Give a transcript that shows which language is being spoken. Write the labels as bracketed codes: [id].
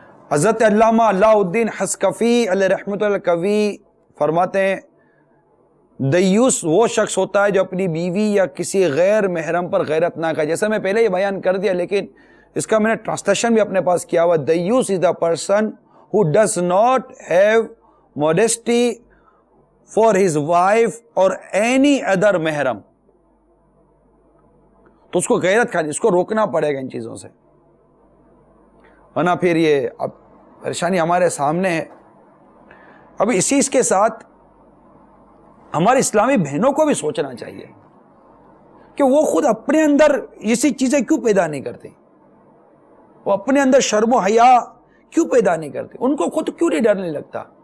[ur] حضرت علامہ علاء الدین حصکفی علیہ رحمۃ القوی فرماتے ہیں دیوس وہ شخص ہوتا ہے جو اپنی بیوی یا کسی غیر محرم پر غیرت نہ کرے. جیسا میں پہلے ہی بیان کر دیا لیکن اس کا میں نے ٹرانسلیشن بھی اپنے پاس کیا ہوا. [en] دیوس is the person who does not have modesty for his wife or any other محرم. [ur] تو اس کو غیرت کھانی، اس کو روکنا پڑے گا ان چیزوں سے، ورنہ پھر یہ اب پریشانی ہمارے سامنے ہے. اب اسی اس کے ساتھ ہمارے اسلامی بہنوں کو بھی سوچنا چاہیے کہ وہ خود اپنے اندر ایسی چیزیں کیوں پیدا نہیں کرتی، وہ اپنے اندر شرم و حیا کیوں پیدا نہیں کرتے، ان کو خود کیوں نہیں ڈر نہیں لگتا.